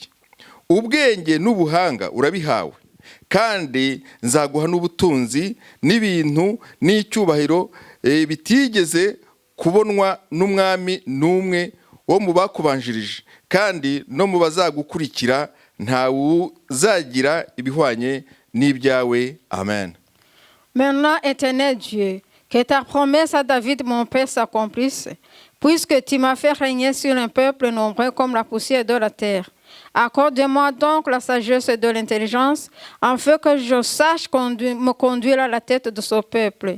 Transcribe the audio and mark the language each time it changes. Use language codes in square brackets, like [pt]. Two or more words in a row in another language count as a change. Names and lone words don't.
[rw] Ubwenge n'ubuhanga urabihawe, kandi nzaguha n'ubutunzi n'ibintu n'icyubahiro bitigeze kubonwa n'umwami n'umwe wo mu bakubanjirije, kandi no mu bazagukurikira ntawe uzagira ibihwanye n'ibyawe. Amen. [fr] Maintenant, Éternel Dieu, que ta promesse à David mon père s'accomplisse, puisque tu m'as fait régner sur un peuple nombreux comme la poussière de la terre. Accorde-moi donc la sagesse et de l'intelligence, afin que je sache me conduire à la tête de ce peuple.